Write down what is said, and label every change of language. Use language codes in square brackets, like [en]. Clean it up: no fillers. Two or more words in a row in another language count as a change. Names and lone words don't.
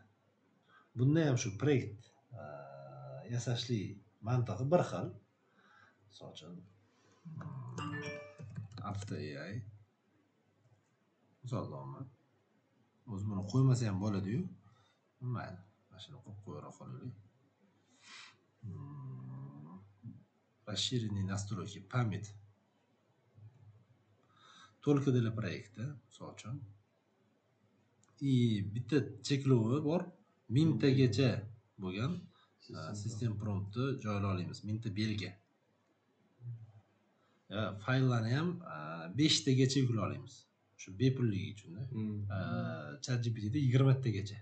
[uz] Bunda ham shu proyekt yasashli mantig'i bir xil. Misol uchun After AI misol olaman. O'zi buni qo'ymasa ham bo'ladi-yu. Mayli, mana shuni qo'yib qo'yara qolaylik. [ru] Расширенные настройки, память. Только для проекта, [uz] misol uchun. И bitta cheklovi bor. 1000 tagacha bo'lgan sistem promptni joylay olamiz. 1000 ta belgi. Fayllarni ham 5 tagacha yuklay olamiz. Shu bepulligi uchun-da. ChatGPTda 20 tagacha.